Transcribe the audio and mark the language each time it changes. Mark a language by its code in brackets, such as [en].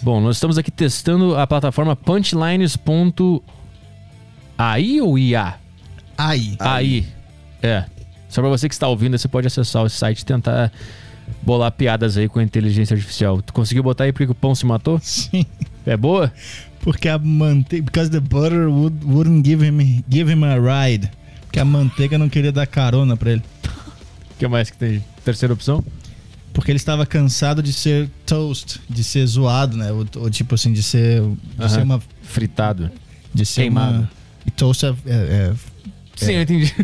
[pt] Bom, nós estamos aqui testando a plataforma punchlines.ai ou IA? AI. AI. É. Só para você que está ouvindo, você pode acessar o site e tentar... Bolar piadas aí com a inteligência artificial. Tu conseguiu botar aí porque o pão se matou? Sim. É boa? Porque a manteiga... [en] Because the butter wouldn't give him a ride. [pt] Porque a manteiga não queria dar carona pra ele. O que mais que tem? Terceira opção? Porque ele estava cansado de ser toast. De ser zoado, né? Ou tipo assim, de ser... ser uma... Fritado. De ser queimado. E toast é... Sim, eu entendi.